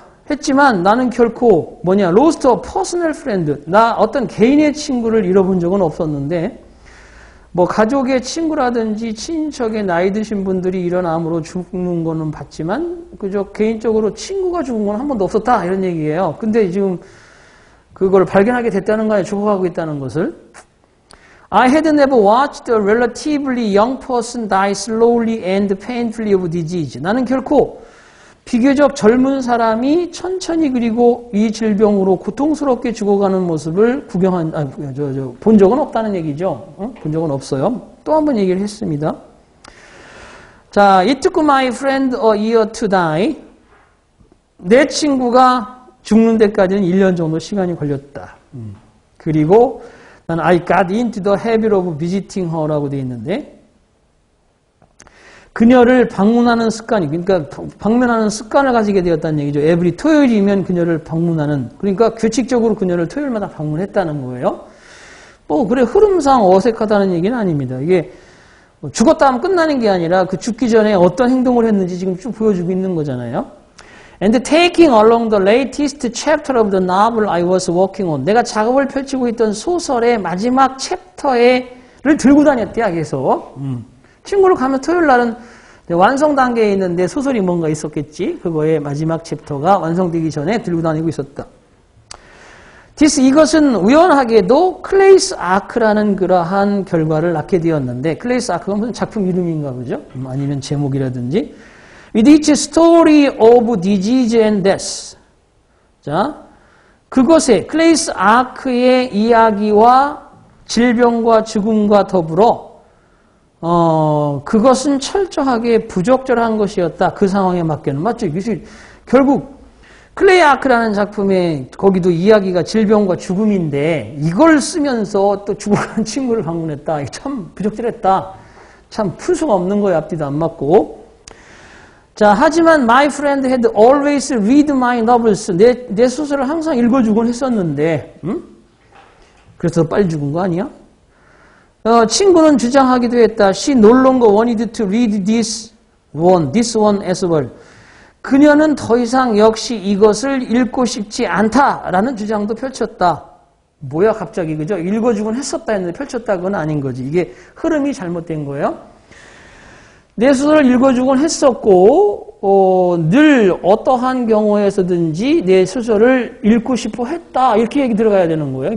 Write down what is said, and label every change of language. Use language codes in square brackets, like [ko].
[ko] 했지만 나는 결코 [en] lost a personal friend, [ko] 나 어떤 개인의 친구를 잃어본 적은 없었는데, 가족의 친구라든지 친척의 나이 드신 분들이 이런 암으로 죽는 거는 봤지만, 그저 개인적으로 친구가 죽은 건 한 번도 없었다, 이런 얘기예요. 근데 지금 그걸 발견하게 됐다는 거예요. 죽어가고 있다는 것을. [en] I had never watched a relatively young person die slowly and painfully of disease. [ko] 나는 결코 비교적 젊은 사람이 천천히 그리고 이 질병으로 고통스럽게 죽어가는 모습을 본 적은 없다는 얘기죠. 본 적은 없어요. 또 한 번 얘기를 했습니다. [en] 자, it took my friend a year to die. [ko] 내 친구가 죽는 데까지는 1년 정도 시간이 걸렸다. 그리고 난 [en] I got into the habit of visiting her [ko] 라고 되어 있는데 그녀를 방문하는 습관이, 그러니까 방문하는 습관을 가지게 되었다는 얘기죠. every 토요일이면 그녀를 방문하는, 그러니까 규칙적으로 그녀를 토요일마다 방문했다는 거예요. 그래, 흐름상 어색하다는 얘기는 아닙니다. 이게 죽었다 하면 끝나는 게 아니라 그 죽기 전에 어떤 행동을 했는지 지금 쭉 보여주고 있는 거잖아요. [en] And taking along the latest chapter of the novel I was working on. [ko] 내가 작업을 펼치고 있던 소설의 마지막 챕터를 들고 다녔대요, 계속. 친구를 가면 토요일 날은 완성 단계에 있는데 소설이 뭔가 있었겠지. 그거의 마지막 챕터가 완성되기 전에 들고 다니고 있었다. 이것은 우연하게도 클레이스 아크라는 그러한 결과를 낳게 되었는데, 클레이스 아크가 무슨 작품 이름인가 보죠? 아니면 제목이라든지. [en] With each story of disease and death. [ko] 자, 그것에 클레이스 아크의 이야기와 질병과 죽음과 더불어 그것은 철저하게 부적절한 것이었다. 그 상황에 맞게는. 맞죠? 결국 클레이 아크라는 작품에 거기도 이야기가 질병과 죽음인데 이걸 쓰면서 또 죽어간 친구를 방문했다. 참 부적절했다. 참 풀 수가 없는 거예요. 앞뒤도 안 맞고. [en] 자, [ko] 하지만 [en] my friend had always read my novels. [ko] 내 소설을 항상 읽어주곤 했었는데, 그래서 빨리 죽은 거 아니야? 친구는 주장하기도 했다. [en] She no longer wanted to read this one as well. [ko] 그녀는 더 이상 역시 이것을 읽고 싶지 않다라는 주장도 펼쳤다. 뭐야 갑자기, 그죠? 읽어주곤 했었다 했는데 펼쳤다, 그건 아닌 거지. 이게 흐름이 잘못된 거예요. 내 소설을 읽어주곤 했었고 늘 어떠한 경우에서든지 내 소설을 읽고 싶어 했다, 이렇게 얘기 들어가야 되는 거예요.